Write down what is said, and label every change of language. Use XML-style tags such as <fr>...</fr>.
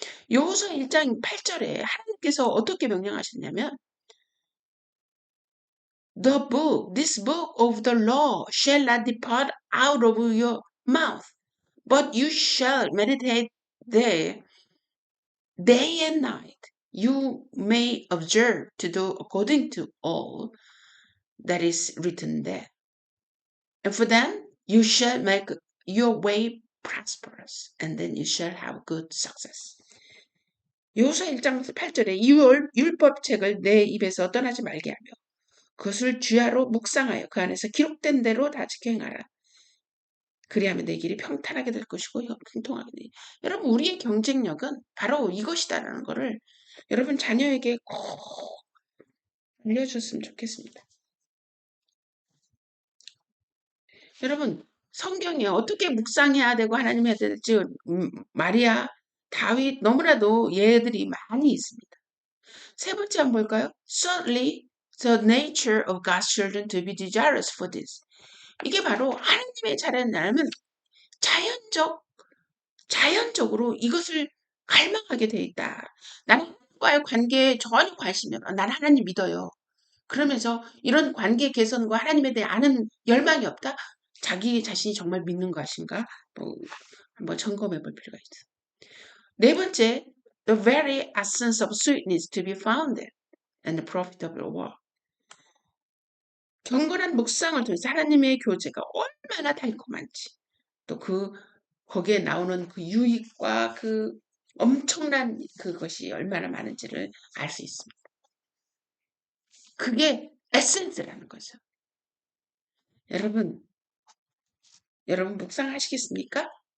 <ko>여호수아 1장 8절에 하나님께서 어떻게 명령하셨냐면</ko> <en>this book of the law shall not depart out of your mouth, but you shall meditate there day and night. You may observe to do according to all that is written there. And for then you shall make your way prosperous, and then you shall have good success.</en> <ko>여호수아 1장 8절에 이 율법책을 내 입에서 떠나지 말게 하며 그것을 주야로 묵상하여 그 안에서 기록된 대로 다 지켜 행하라. 그리하면 내 길이 평탄하게 될 것이고 형통하게 되. 여러분 우리의 경쟁력은 바로 이것이다라는 거를 여러분 자녀에게 꼭 알려줬으면 좋겠습니다. 여러분 성경에 어떻게 묵상해야 되고 하나님 해야 될지 마리아, 다윗 너무나도 예들이 많이 있습니다. 세 번째 한번 볼까요?</ko> <en>Certainly the nature of God's children to be desirous for this.</en> <ko>이게 바로 하나님의 자녀라면 자연적으로 이것을 갈망하게 돼 있다. 나는 하나님과의 관계에 전혀 관심이 없어. 난 하나님 믿어요. 그러면서 이런 관계 개선과 하나님에 대해 아는 열망이 없다? 자기 자신이 정말 믿는 것인가? 뭐 한번 점검해 볼 필요가 있어. 네 번째,</ko> <en>the very essence of sweetness to be found and the profitable work.</en> <ko>경건한 묵상을 통해서 하나님의 교제가 얼마나 달콤한지, 또 거기에 나오는 그 유익과 그 엄청난 그것이 얼마나 많은지를 알 수 있습니다. 그게 에센스라는 거죠. 여러분 묵상하시겠습니까?</ko>